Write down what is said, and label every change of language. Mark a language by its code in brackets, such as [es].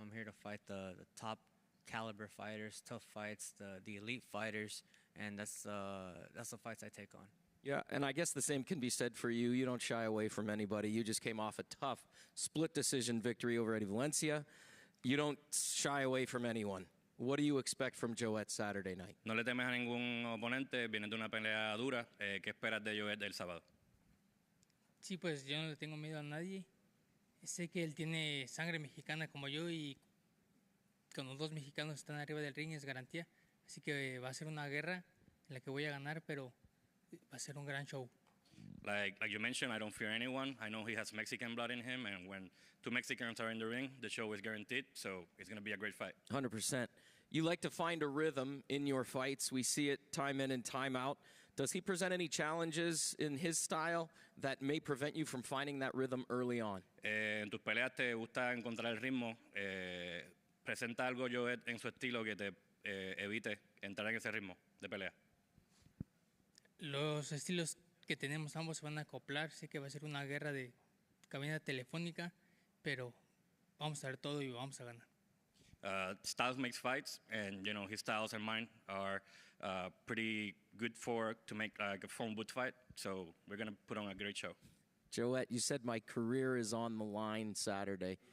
[en] I'm here to fight the top caliber fighters, tough fights, the elite fighters, and that's the fights I take on. Yeah, and I guess the same can be said for you. You don't shy away from anybody. You just came off a tough split decision victory over Eddie Valencia. You don't shy away from anyone. What do you expect from Joet Saturday night? [es] No le temes a ningún oponente, viene de una pelea dura. ¿Qué esperas de Joet el sábado? Sí, pues yo no le tengo miedo a nadie. Sé que él tiene sangre mexicana como yo y cuando dos mexicanos están arriba del ring es garantía. Así que va a ser una guerra en la que voy a ganar, pero va a ser un gran show. [en] Like you mentioned, I don't fear anyone. I know he has Mexican blood in him, and when two Mexicans are in the ring, the show is guaranteed. So it's going to be a great fight. 100%. You like to find a rhythm in your fights. We see it time in and time out. Does he present any challenges in his style that may prevent you from finding that rhythm early on? [es] En tus peleas te gusta encontrar el ritmo. Presenta algo Joet en su estilo que te evite entrar en ese ritmo de pelea. Los estilos que tenemos ambos se van a acoplar. Sé que va a ser una guerra de cabina telefónica, pero vamos a ver todo y vamos a ganar. [en] Styles makes fights, and you know his styles and mine are pretty good to make like a phone booth fight. So we're gonna put on a great show. Joet, you said my career is on the line Saturday.